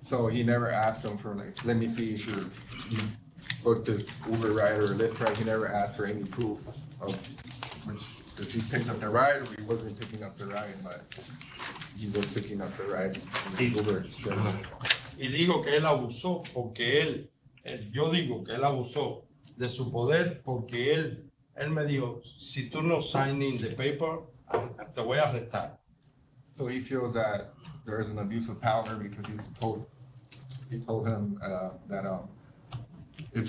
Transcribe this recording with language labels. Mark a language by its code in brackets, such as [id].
[en] so he never asked them for, like, let me see if you booked this Uber ride or Lyft ride. He never asked for any proof of which if he picked up the ride or he wasn't picking up the ride, but he was picking up the ride. in the Uber. [es] Y digo que él abusó porque yo digo que él abusó de su poder porque él me dijo, si tú no [en] signing the paper, [es] te voy a arrestar. [en] So he feels that there is an abuse of power because he told him that if